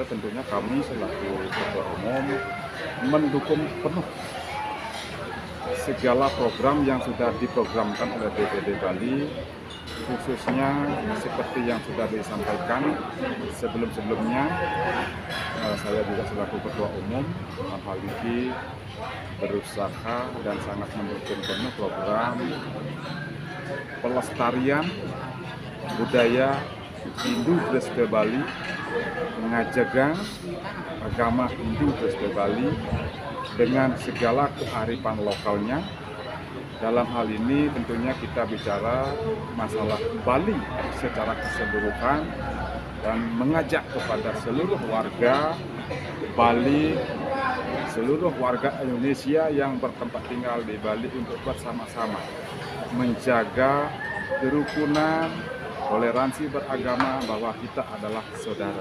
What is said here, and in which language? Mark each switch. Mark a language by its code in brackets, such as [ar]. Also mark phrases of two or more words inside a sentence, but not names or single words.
[id] Tentunya kami selaku Ketua Umum mendukung penuh segala program yang sudah diprogramkan oleh DPD Bali, khususnya seperti yang sudah disampaikan sebelum-sebelumnya. Saya juga selaku Ketua Umum dalam hal ini berusaha dan sangat mendukung penuh program pelestarian budaya Hindu Gesto Bali, mengajaga agama Hindu Gesto Bali dengan segala kearifan lokalnya. Dalam hal ini tentunya kita bicara masalah Bali secara keseluruhan dan mengajak kepada seluruh warga Bali, seluruh warga Indonesia yang bertempat tinggal di Bali untuk bersama-sama menjaga kerukunan, toleransi beragama, bahwa kita adalah saudara.